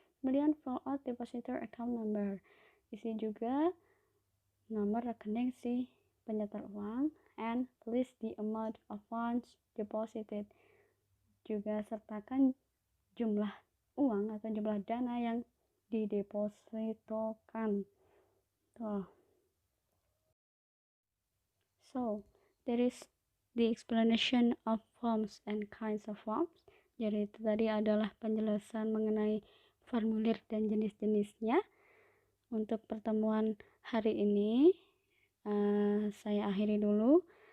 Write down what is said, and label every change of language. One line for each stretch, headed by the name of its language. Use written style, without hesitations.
Indonesian: Kemudian
English: fill out depositor account number.
Indonesian: Isi juga nomor rekening si penyetor uang,
English: and list the amount of funds deposited.
Indonesian: Juga sertakan jumlah uang atau jumlah dana yang didepositokan.
English: So, there is the explanation of forms and kinds of forms.
Indonesian: Jadi itu tadi adalah penjelasan mengenai formulir dan jenis-jenisnya. Untuk pertemuan hari ini saya akhiri dulu.